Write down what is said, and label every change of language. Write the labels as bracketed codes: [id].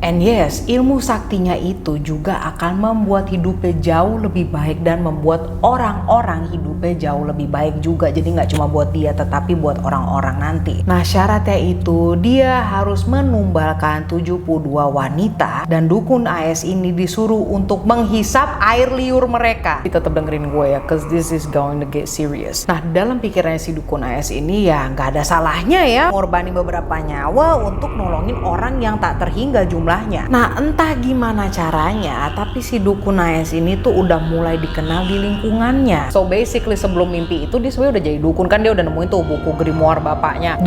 [en] And yes, [id] ilmu saktinya itu juga akan membuat hidupnya jauh lebih baik dan membuat orang-orang hidupnya jauh lebih baik juga. Jadi nggak cuma buat dia tetapi buat orang-orang nanti. Nah syaratnya itu dia harus menumbalkan 72 wanita dan dukun AS ini disuruh untuk menghisap air liur mereka. Tetap dengerin gue ya, [en] cause this is going to get serious. [id] Nah dalam pikirannya si dukun AS ini ya nggak ada salahnya ya ngorbanin beberapa nyawa untuk nolongin orang yang tak terhingga jumlahnya. Nah entah gimana caranya, tapi si dukun AS ini tuh udah mulai dikenal di lingkungannya. [en] So basically [id] sebelum mimpi itu dia sebenarnya udah jadi dukun kan, dia udah nemuin tuh buku grimoire bapaknya.